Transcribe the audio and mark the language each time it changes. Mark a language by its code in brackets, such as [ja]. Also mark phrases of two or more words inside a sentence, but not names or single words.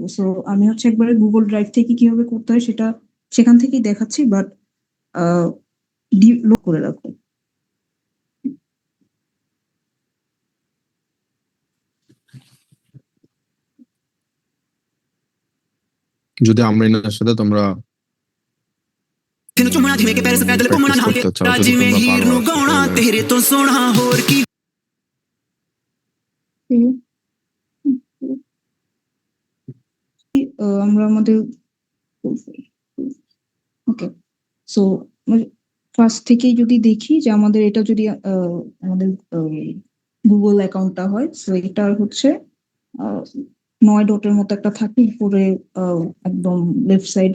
[bn] সো আমি হচ্ছে একবারে গুগল ড্রাইভ থেকে কিভাবে করতে হয় সেটা সেখান থেকেই দেখাচ্ছি, বাট লোড করে রাখো। যদি আমরিনের সাথে তোমরা [pa] ਤੈਨੂੰ ਚੁੰਮਣਾ ਜਿਵੇਂ ਕਿ ਪੈਰਸ ਪੈਦਲ ਘੁੰਮਣਾ [en] practice [pa] ਨਹਾਉਂਦੇ [bn] করতে চাও, যদি [pa] ਜਿਵੇਂ [bn] তোমরা [pa] ਹੀਰ [bn] পারো [pa] ਨੂੰ [bn] আর কি, [pa] ਗਾਉਣਾ [bn] তাহলে [pa] ਤੇਰੇ ਤੋਂ ਸੋਹਣਾ ਹੋਰ ਕੀ [bn] আমরা আমাদের ওকে, সো ফার্স্ট থেকেই যদি দেখি যে আমাদের এটা যদি আমাদের গুগল অ্যাকাউন্টটা হয়, সো এটার হচ্ছে 9 ডটের মতো একটা থাকে উপরে একদম [en] left side.